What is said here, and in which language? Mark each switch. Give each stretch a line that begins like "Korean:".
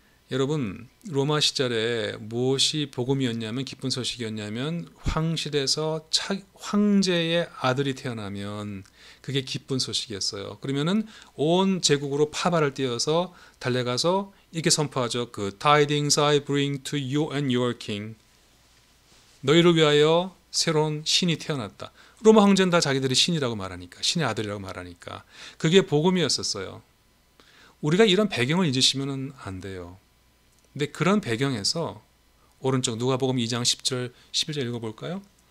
Korean: 여러분, 로마 시절에 무엇이 복음이었냐면, 기쁜 소식이었냐면, 황실에서 황제의 아들이 태어나면 그게 기쁜 소식이었어요. 그러면은 온 제국으로 파발을 띄어서 달려가서 이렇게 선포하죠.
English: 그 tidings I bring to you and your king.
Korean: 너희를 위하여 새로운 신이 태어났다. 로마 황제는 다 자기들이 신이라고 말하니까, 신의 아들이라고 말하니까 그게 복음이었었어요. 우리가 이런 배경을 잊으시면 안 돼요. 근데 그런 배경에서 오른쪽 누가복음 2장 10절 11절 읽어볼까요?